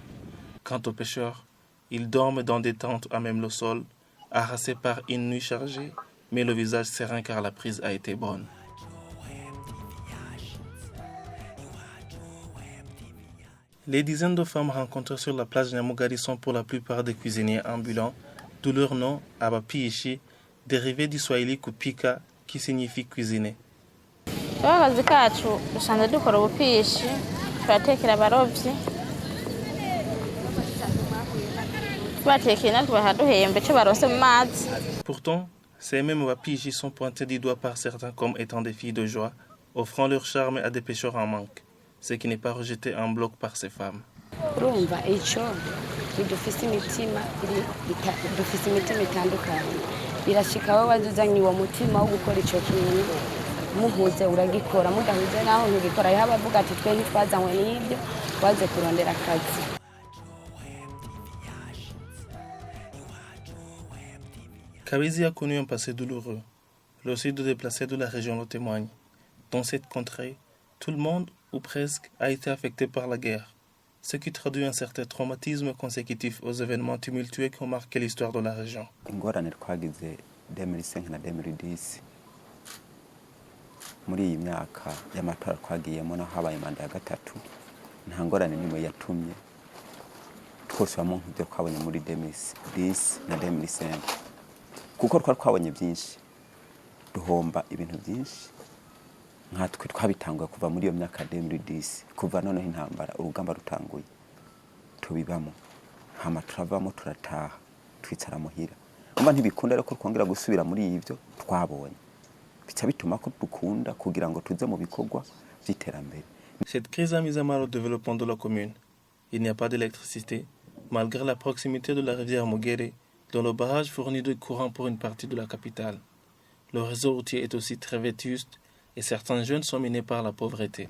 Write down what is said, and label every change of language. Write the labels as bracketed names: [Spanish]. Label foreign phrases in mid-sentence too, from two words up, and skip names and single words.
[French] Quant aux pêcheurs, ils dorment dans des tentes à même le sol, harassés par une nuit chargée, mais le visage serein car la prise a été bonne. Les dizaines de femmes rencontrées sur la plage Nyamugari sont pour la plupart des cuisiniers ambulants, d'où leur nom, Abapiishi, dérivé du swahili kupika, qui signifie cuisiner. [Rundi] Akazi kacu dusanzwe dukora ubupishi, turatekera abarovyi, tubatekeye natwe bakaduhemba ico baronse mu mazi. [French] Pourtant, ces mêmes Abapiishi sont pointés du doigt par certains comme étant des filles de joie, offrant leur charme à des pêcheurs en manque, ce qui n'est pas rejeté en bloc par ces femmes. [Rundi] Urumva ico dufise imitima itandukanye birashika aho bazuzanye uwo mutima wo gukora ico kintu muhuze uragikora mudahuze naho ntugikora haba abavuga ati twe ntitwazanywe n'ibyo twaze kurondera akazi. [French] Kabezi a connu un passé douloureux. Le sud déplacé de la région le témoigne. Dans cette contrée, tout le monde, ou presque, a été affecté par la guerre, ce qui traduit un certain traumatisme consécutif aux événements tumultueux qui ont marqué l'histoire de la région. [Rundi] Ingorane twagize 2005 na 2010 muri iyi myaka y'amatora twagiyemo na habaye manda ya gatatu nta ngorane nimwe yatumye twose bamwe nk'ibyo twabonye muri 2010 na 2005 kuko twabonye byinshi duhomba ibintu byinshi nkatwe twabitanguye kuva muri iyo myaka 2010 kuva noneho intambara urugamba rutanguye tubibamo hama turavamo turataha twicara muhira umva ntibikunda rero ko twongera gusubira muri ivyo twabonye bica bituma ko dukunda kugira ngo tuze mu bikorwa by'iterambere. [French] Cette crise a mis à mal le développement de la commune, Il n'y a pas d'électricité, malgré la proximité de la rivière Mugere, dont le barrage fournit du courant pour une partie de la capitale. Le réseau routier est aussi très vétuste et certains jeunes sont minés par la pauvreté.